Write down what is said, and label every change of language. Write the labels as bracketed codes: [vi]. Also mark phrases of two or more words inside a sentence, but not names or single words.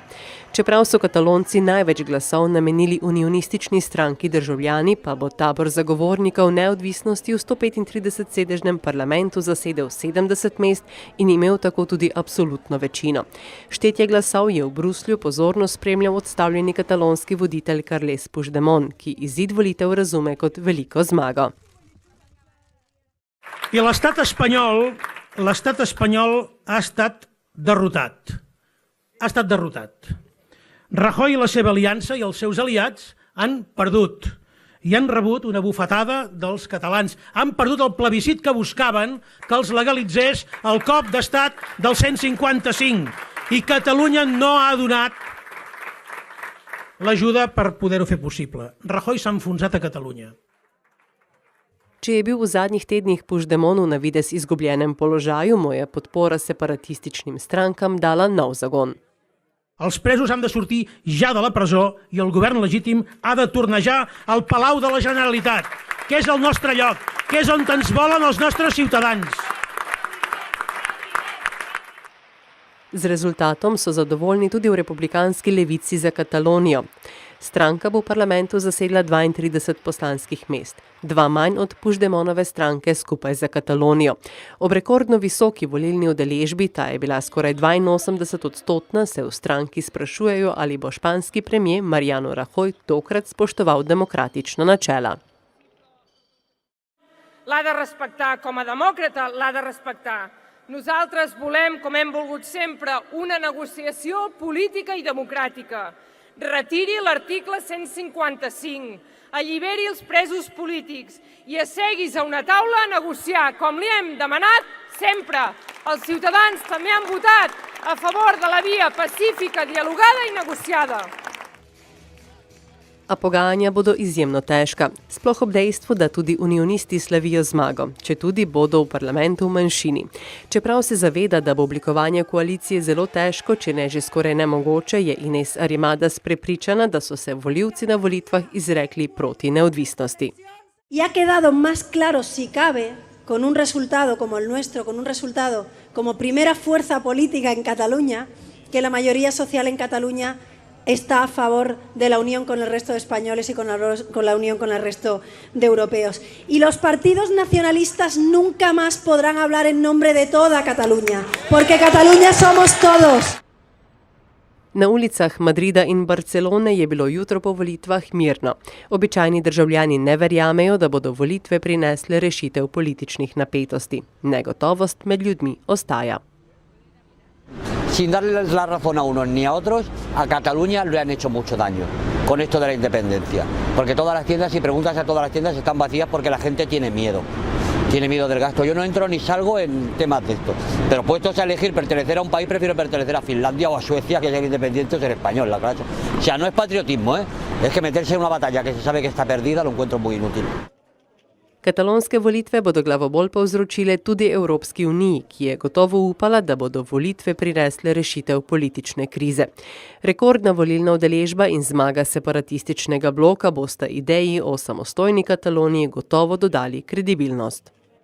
[sl] Čeprav so Katalonci največ glasov namenili unionistični stranki Državljani, pa bo tabor zagovornikov neodvisnosti v 135-sedežnem parlamentu zasedel 70 mest in imel tako tudi absolutno večino. Štetje glasov je v Bruslju pozorno spremljal odstavljeni katalonski voditelj Carles Puigdemont, ki izid volitev razume kot veliko zmago. [ca] I l'estat espanyol ha estat derrotat. Rajoy i la seva aliança i els seus aliats han perdut i han rebut una bufetada dels catalans. Han perdut el plebiscit que buscaven que els legalitzés el cop d'estat del 155 i Catalunya no ha donat l'ajuda per poder-ho fer possible. Rajoy s'ha enfonsat a Catalunya. [sl] Če je bil v zadnjih tednih Puigdemont v navidez izgubljenem položaju, mu je podpora separatističnim strankam dala nov zagon. [ca] Els presos han de sortir ja de la presó i el govern legítim ha de tornejar al Palau de la Generalitat, que és el nostre lloc, que és on ens volen els nostres ciutadans. [sl] Z rezultatom so zadovoljni tudi v republikanski Levici za Katalonijo. Stranka bo v parlamentu zasedla 32 poslanskih mest, 2 manj od Puigdemontove stranke Skupaj za Katalonijo. Ob rekordno visoki volilni udeležbi, ta je bila skoraj 82-odstotna, se v stranki sprašujejo, ali bo španski premier Mariano Rajoy tokrat spoštoval demokratična načela. [ca] L'ha de respectar, com a demòcrata l'ha de respectar. Nosaltres volem, com hem volgut sempre, una negociació política i democràtica. Retiri l'article 155, alliberi els presos polítics i asseguis a una taula a negociar, com li hem demanat sempre. Els ciutadans també han votat a favor de la via pacífica, dialogada i negociada. [sl] A pogajanja bodo izjemno težka, sploh ob dejstvu, da tudi unionisti slavijo zmago, četudi bodo v parlamentu v manjšini. Čeprav se zaveda, da bo oblikovanje koalicije zelo težko, če ne že skoraj nemogoče, je Inés Arrimadas prepričana, da so se volivci na volitvah izrekli proti neodvisnosti. [es] Y ha quedado más claro, si cabe, con un resultado como el nuestro, con un resultado como primera fuerza política en Cataluña, que la mayoría social en Cataluña está a favor de la unión con el resto de españoles y con la unión con el resto de europeos. Y los partidos nacionalistas nunca más podrán hablar en nombre de toda Cataluña, porque Cataluña somos todos. [sl] Na ulicah Madrida in Barcelone je bilo jutro po volitvah mirno. Običajni državljani ne verjamejo, da bodo volitve prinesle rešitev političnih napetosti. Negotovost med ljudmi ostaja. [es] Sin darles la razón a unos ni a otros, a Cataluña le han hecho mucho daño con esto de la independencia. Porque todas las tiendas, si preguntas a todas las tiendas, están vacías porque la gente tiene miedo. Tiene miedo del gasto. Yo no entro ni salgo en temas de esto. Pero puestos a elegir pertenecer a un país, prefiero pertenecer a Finlandia o a Suecia, que ser independiente o ser español, la verdad. O sea, no es patriotismo, es que meterse en una batalla que se sabe que está perdida lo encuentro muy inútil. [sl] Katalonske volitve bodo glavobol povzročile tudi Evropski uniji, ki je gotovo upala, da bodo volitve prinesle rešitev politične krize. Rekordna volilna udeležba in zmaga separatističnega bloka bosta ideji o samostojni Kataloniji gotovo dodali kredibilnost.